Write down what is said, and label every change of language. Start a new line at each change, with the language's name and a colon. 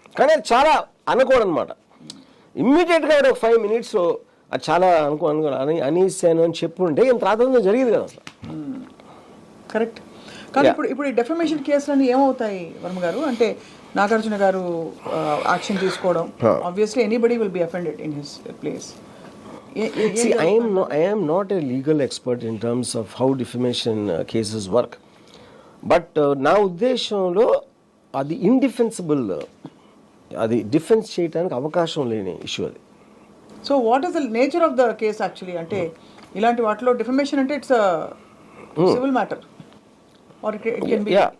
Telugu: కానీ అది చాలా అనకూడదన్నమాట. ఇమ్మీడియట్గా ఒక 5 minutes అది చాలా అనేసాను అని చెప్పుంటే ఇంత రాత్రంలో జరిగేది కదా అసలు. కరెక్ట్. కానీ ఇప్పుడు ఈ డెఫమేషన్ కేసులన్నీ ఏమవుతాయి వర్మ గారు? అంటే నాగార్జున గారు యాక్షన్ తీసుకోవడం,
English: Obviously anybody will be offended in his place. See, I am not a legal expert in terms of how defamation cases work.
Telugu: But నా ఉద్దేశంలో అది ఇండిఫెన్సిబుల్, అది డిఫెన్స్ చేయడానికి అవకాశం లేని ఇష్యూ అది.
English: So what is the nature of the case actually?
Telugu: అంటే ఇలాంటి వాటిలో డిఫమేషన్ అంటే
English: It's civil matter or it can be.